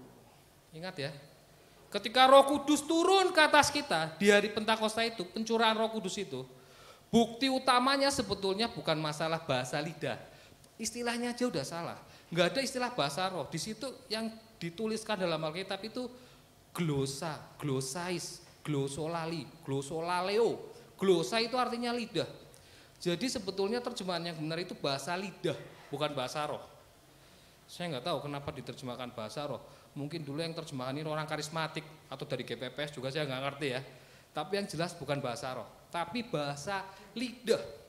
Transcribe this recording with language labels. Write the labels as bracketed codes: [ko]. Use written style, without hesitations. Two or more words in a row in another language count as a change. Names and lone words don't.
[id] Ingat ya, ketika Roh Kudus turun ke atas kita di hari Pentakosta itu, pencurahan Roh Kudus itu, bukti utamanya sebetulnya bukan masalah bahasa lidah. Istilahnya aja udah salah. Enggak ada istilah bahasa roh. Di situ yang dituliskan dalam Alkitab itu glosa, glosais, glosolali, glosolaleo. Glosa itu artinya lidah. Jadi sebetulnya terjemahan yang benar itu bahasa lidah, bukan bahasa roh. Saya nggak tahu kenapa diterjemahkan bahasa roh. Mungkin dulu yang terjemahan ini orang karismatik atau dari GPPS juga saya nggak ngerti ya. Tapi yang jelas bukan bahasa roh, tapi bahasa lidah.